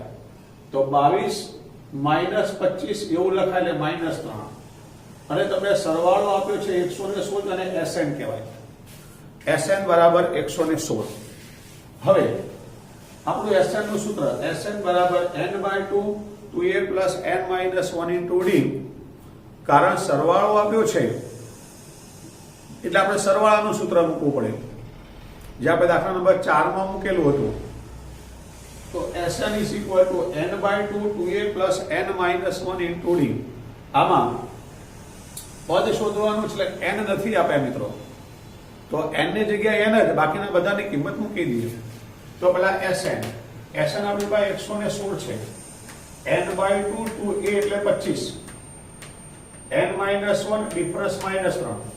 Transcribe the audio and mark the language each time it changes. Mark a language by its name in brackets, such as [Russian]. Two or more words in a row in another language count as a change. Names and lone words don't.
[Gujarati] તો 22 minus 25 એવું લખાય એટલે -3 અને તમને સરવાળો આપ્યો છે 116 અને Sn કહેવાય. Sn બરાબર 116. હવે આપણું Sn નું સૂત્ર Sn બરાબર n/2 2a plus n minus 1 into d. કારણ સરવાળો આપ્યો છે એટલે આપણે સરવાળાનું સૂત્ર મૂકવું પડે જે આપણે દાખલા નંબર 4 માં મૂકેલું હતું. તો Sn [English] is equal to [Gujarati] n/2 2a plus n minus 1 into d. આમાં પદ શોધવાનું છે એટલે n નથી આપ્યા મિત્રો તો n ની જગ્યાએ n જ, બાકીના બધાની કિંમત મૂકી દઈએ. તો પેલા Sn આપણી પાસે 116 છે, n/2 2a એટલે 25, n minus 1 ડિફરન્સ -3.